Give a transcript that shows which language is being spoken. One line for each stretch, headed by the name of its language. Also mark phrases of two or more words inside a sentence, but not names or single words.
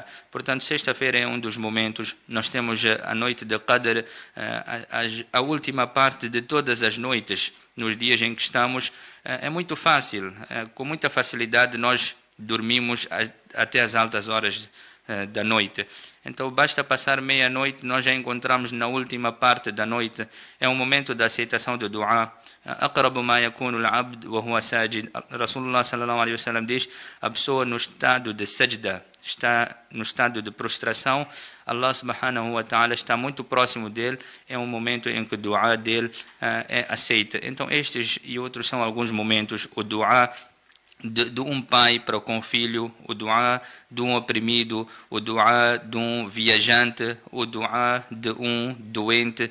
Portuguese: Portanto, sexta-feira é um dos momentos. Nós temos a noite de Qadr, a última parte de todas as noites, nos dias em que estamos. É muito fácil, com muita facilidade nós dormimos até as altas horas da noite. Então basta passar meia-noite, nós já encontramos na última parte da noite. É um momento da aceitação do dua.
Arabic: أقرب ما يكون العبد وهو ساجد. رسول الله صلى الله عليه وسلم
Portuguese: diz: a pessoa no estado de sajda, está no estado de prostração,
Arabic: الله سبحانه وتعالى
Portuguese: está muito próximo dele. É um momento em que o dua dele é aceita. Então estes e outros são alguns momentos. O dua de um pai para com o filho, o dua de um oprimido, o dua de um viajante, o dua de um doente.